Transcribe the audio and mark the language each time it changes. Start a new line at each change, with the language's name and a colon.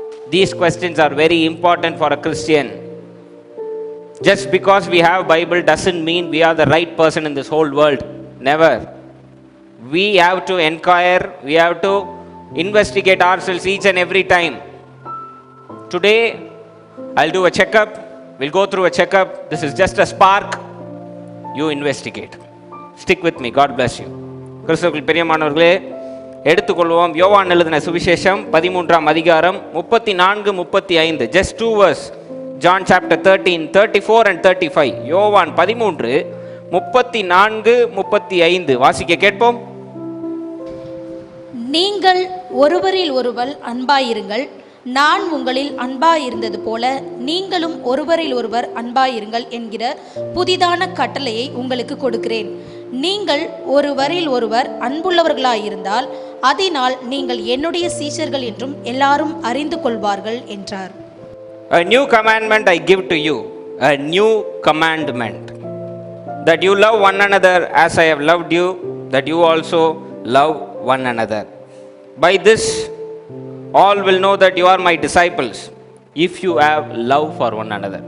English: These questions are very important for a Christian. Just because we have Bible doesn't mean we are the right person in this whole world. Never. We have to inquire, we have to investigate ourselves each and every time. Today, I'll do a checkup. We'll go through a checkup. This is just a spark. You investigate. Stick with me. God bless you.
Tamil: கிறிஸ்துவுக்குள் பிரியமானவர்களே, எடுத்துக்கொள்வோம் யோவான் எழுதின சுவிசேஷம் 13ஆம் அதிகாரம் 34-35.
English: Just 2 verse. John chapter 13, 34 and 35.
Tamil: யோவான் 13:34-35 வாசிக்க கேட்போம். நீங்கள் ஒருவரில் ஒருவர் அன்பாயிருங்கள், நான் உங்களில் அன்பாயிருந்தது போல நீங்களும் ஒருவரில் ஒருவர் அன்பாயிருங்கள் என்கிற புதிதான கட்டளையை உங்களுக்கு கொடுக்கிறேன். நீங்கள் ஒருவரில் ஒருவர் அன்புள்ளவர்களாயிருந்தால் அதனால் நீங்கள் என்னுடைய சீஷர்கள் என்றும் எல்லாரும் அறிந்து கொள்வார்கள் என்றார்.
English: A new commandment I give to you, a new commandment, that you love one another as I have loved you, that you also love one another. By this all will know that you are my disciples, if you have love for one another.